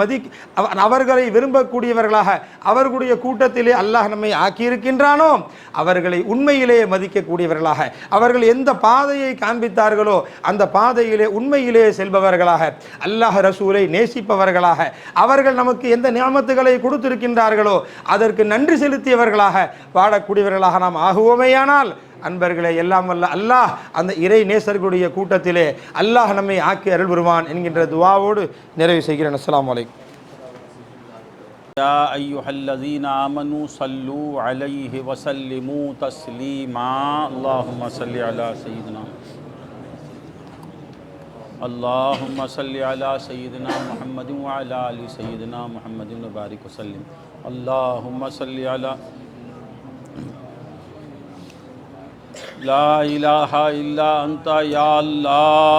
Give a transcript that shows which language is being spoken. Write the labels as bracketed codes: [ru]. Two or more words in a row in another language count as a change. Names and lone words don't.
[ta] அவர்களை விரும்பக்கூடியவர்களாக அவர்களுடைய கூட்டத்திலே அல்லாஹ் நம்மை ஆக்கியிருக்கின்றானோ அவர்களை உண்மையிலேயே மதிக்கக்கூடியவர்களாக, அவர்கள் எந்த பாதையை காண்பித்தார்களோ அந்த பாதையிலே உண்மையிலேயே செல்பவர்களாக, அல்லாஹ் ரசூலை நேசிப்பவர்களாக, அவர்கள் நமக்கு எந்த நியமத்துகளை கொடுத்திருக்கின்றார்களோ அதற்கு நன்றி செலுத்தியவர்களாக வாழக்கூடியவர்களாக நாம் ஆகுவோமேயானால் அன்பர்களே, எல்லாம் வல்ல அல்லாஹ் அந்த இறை நேசர்களுடைய கூட்டத்திலே அல்லாஹ் நம்மை ஆக்கி அருள் புரிவான் என்கின்ற துஆவோடு நிறைவு செய்கிறேன். [ar] السلام عليكم. يا أيها الذين آمنوا صلوا عليه وسلموا تسليما. اللهم صل على سيدنا اللهم صل على سيدنا محمد وعلى آل سيدنا محمد وبارك وسلم. اللهم صل على لا إله إلا أنت يا الله.